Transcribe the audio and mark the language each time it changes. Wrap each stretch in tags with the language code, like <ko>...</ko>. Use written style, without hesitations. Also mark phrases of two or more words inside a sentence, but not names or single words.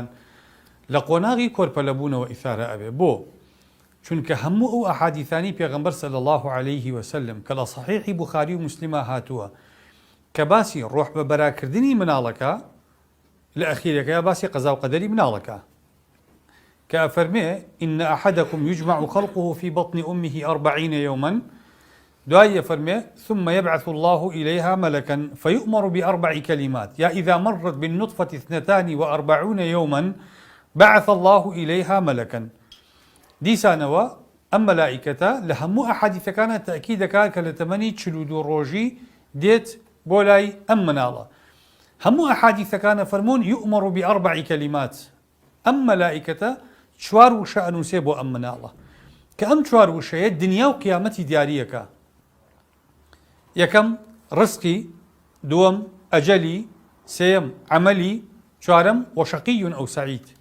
<ckb>لە قۆناغی کۆرپەلەبوونەوە ئیثارە ئەبێ. بۆ؟ چونکە هەموو ئەو ئەحادیثانی پێغەمبەر</ckb> <ar>صلی الله عليه وسلم</ar> <ckb>کە لە صحیحی بوخاری و موسلیمە هاتووە کە باسی ڕۆح بە بەراکردنی مناڵەکە لە ئەخیرەکە باسی قەزا و قەدەری مناڵەکە کە ئەفەرمێ</ckb> <ar>إن أحدكم يجمع خلقه في بطن أمه 40 يوما</ar> <ckb>دوای ئەفەرمێ</ckb> <ar>ثم يبعث الله إليها ملكا فيؤمر ب4 كلمات يا إذا مرت بالنطفة 42 يوما بعث الله إليها ملكا.</ar> <ckb>دیسانەوە ئەم مەلائیکەتە لە هەموو ئەحادیثەکانە تەئکید دەکات کە لە تەمەنی 42 ڕۆژی دێت بۆ لای ئەم مناڵە. هەموو ئەحادیثەکانە فەرموون</ckb> <ar>يؤمر ب4 كلمات.</ar> <ckb>ئەم مەلائیکەتە 4 وشە ئەنووسێ بۆ ئەم مناڵە کە ئەم 4 وشەیە دنیا و قیامەتی دیاریەکە. یەکەم ڕزقی، دووەم ئەجەلی، سێیەم عەمەلی، چوارەم</ckb> <ar>وەشەقی ئەو سەعید.</ar>